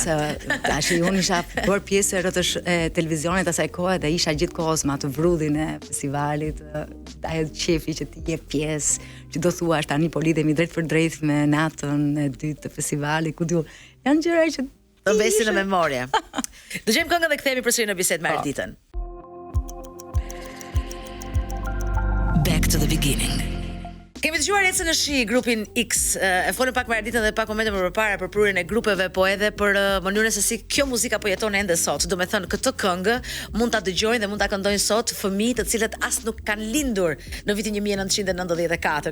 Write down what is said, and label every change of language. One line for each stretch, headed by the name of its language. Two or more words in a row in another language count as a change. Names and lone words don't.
Albanian: Po, se tash unë isha bërë pjesë e televizionit asaj kohe dhe isha gjithkohës me atë vrudhin e festivalit, ajo qefi që ti je pjesë, që do thuash tani po lidhemi drejt për drejt me natën e dytë të festivalit, ku diun. Janë gjëra që të mbesin në memorie. Dëgjojmë këngën dhe kthehemi përsëri në bisedë me Arditën.
English: Back to the beginning.
Albanian: Kemi dëgjuar Ecën në shi, grupin X. E folëm pak me Arditën dhe pak momente më përpara për prurjen e grupeve, po edhe për mënyrën se si kjo muzika po jeton ende sot. Do të thënë këtë këngë mund ta dëgjojnë dhe mund ta këndojnë sot fëmijë të cilët as nuk kanë lindur në vitin 1994.